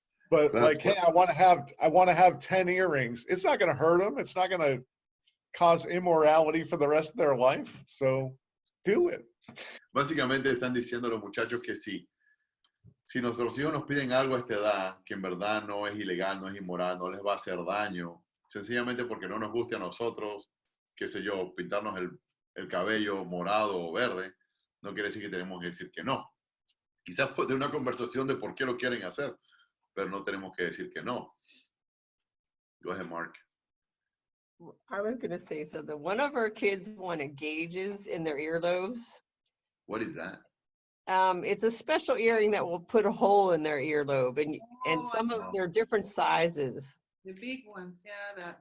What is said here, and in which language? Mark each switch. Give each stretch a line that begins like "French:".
English: But like, hey, I want to have 10 earrings. It's not going to hurt them. It's not going to cause immorality for the rest of their life. So do it.
Spanish: Básicamente están diciendo los muchachos que sí. Si nuestros hijos nos piden algo a esta edad, que en verdad no es ilegal, no es inmoral, no les va a hacer daño, sencillamente porque no nos guste a nosotros, qué sé yo, pintarnos el cabello morado o verde, no quiere decir que tenemos que decir que no. Quizás puede tener una conversación de por qué lo quieren hacer, pero no tenemos que decir que no.
English: Go ahead, Mark. I was going to say something. One of our kids wanted gauges in their earlobes. What is that? It's a special earring that will put a hole in their earlobe, and some of they're different sizes. The big ones, yeah.